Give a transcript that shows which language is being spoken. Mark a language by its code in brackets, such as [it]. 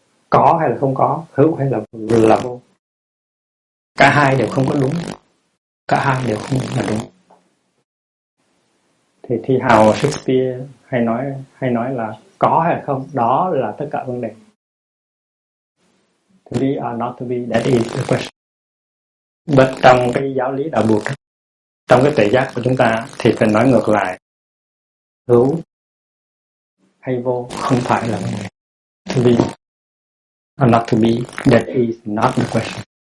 [vi] Có hay là không có, hữu hay là vô, cả hai đều không có đúng, cả hai đều không là đúng. Thì thi hào Shakespeare hay nói là có hay là không, đó là tất cả vấn đề. [en] To be or not to be, that is the question. [vi] Bên trong cái giáo lý đạo Phật, trong cái tuệ giác của chúng ta thì phải nói ngược lại, hữu hay vô không phải là vấn đề. [en] To be or not to be, that is not the question.